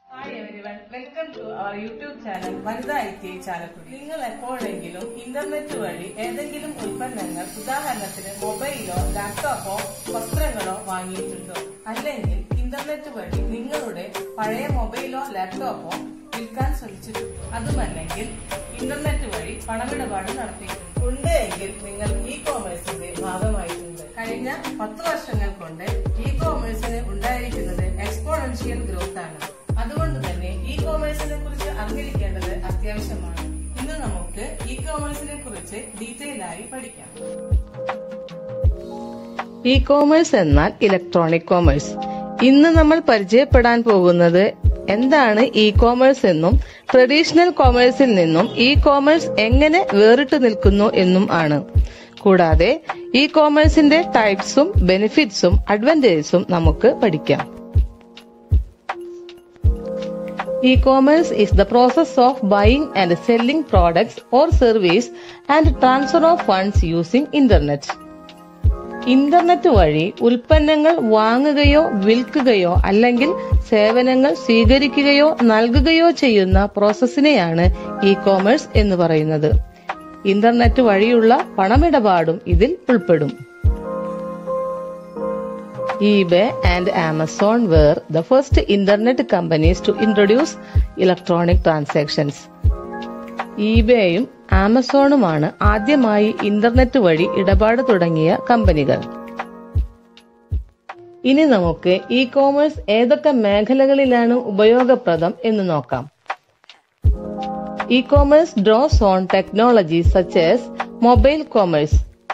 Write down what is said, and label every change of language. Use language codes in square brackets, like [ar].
[en] everyone, welcome to our YouTube channel Vanitha IT Chalakudy. [ml] നിങ്ങൾ എപ്പോഴെങ്കിലും internet വഴി ഏതെങ്കിലും ഉൽപ്പന്നങ്ങൾ ഉദാഹരണത്തിന് മൊബൈലോ ലാപ്ടോപ്പോ വസ്ത്രങ്ങളോ വാങ്ങിയിട്ടുണ്ടോ? അല്ലെങ്കിൽ ഇന്റർനെറ്റ് വഴി നിങ്ങളുടെ പഴയ മൊബൈലോ ലാപ്ടോപ്പോ വിൽക്കാൻ ശ്രമിച്ചിട്ടുണ്ടോ? അതുമല്ലെങ്കിൽ ഇന്റർനെറ്റ് വഴി പണമിടപാട് നടത്തിയിട്ടുണ്ട് എങ്കിൽ നിങ്ങൾ ഇ കോമേഴ്സിന്റെ ഭാഗമായിട്ടുണ്ട്. കഴിഞ്ഞ 10 വർഷങ്ങൾ കൊണ്ട് ഇ കോമേഴ്സിന് ഉണ്ടായിരിക്കുന്നത് എക്സ്പോണൻഷ്യൽ ഗ്രോത്ത് ആണ്. അതുകൊണ്ട് തന്നെ ഇ കോമേഴ്സിനെ കുറിച്ച് അറിഞ്ഞിരിക്കേണ്ടത് അത്യാവശ്യമാണ്. ഇന്ന് നമുക്ക് ഇ കോമേഴ്സിനെ കുറിച്ച് ഡീറ്റെയിൽ ആയി പഠിക്കാം. ഇ കോമേഴ്സ് എന്നാൽ ഇലക്ട്രോണിക് കോമേഴ്സ്. ഇന്ന് നമ്മൾ പരിചയപ്പെടാൻ പോകുന്നത് എന്താണ് ഇ കോമേഴ്സ് എന്നും ട്രഡീഷണൽ കോമേഴ്സിൽ നിന്നും ഇ കോമേഴ്സ് എങ്ങനെ വേറിട്ട് നിൽക്കുന്നു എന്നും ആണ്. കൂടാതെ ഇ കോമേഴ്സിന്റെ ടൈപ്സും ബെനിഫിറ്റ്സും അഡ്വാൻറ്റേജസും നമുക്ക് പഠിക്കാം. [en] E-commerce is the process of buying and selling products or service and transfer of funds using internet. [ml] Internet വഴി ഉൽപ്പന്നങ്ങൾ വാങ്ങുകയോ വിൽക്കുകയോ അല്ലെങ്കിൽ സേവനങ്ങൾ സ്വീകരിക്കുകയോ നൽകുകയോ ചെയ്യുന്ന പ്രോസസ്സിനെയാണ് ഇ കോമേഴ്സ് എന്ന് പറയുന്നത്. ഇന്റർനെറ്റ് വഴിയുള്ള പണമിടപാടും ഇതിൽ ഉൾപ്പെടും. [en] eBay and Amazon were the first internet companies to introduce electronic transactions. [ml] eBayയും ആമസോണുമാണ് ആദ്യമായി ഇന്റർനെറ്റ് വഴി ഇടപാട് തുടങ്ങിയ കമ്പനികൾ. ഇനി നമുക്ക് ഇ കോമേഴ്സ് ഏതൊക്കെ മേഖലകളിലാണ് ഉപയോഗപ്രദം എന്ന് നോക്കാം. [en] E commerce draws on technologies such as mobile commerce.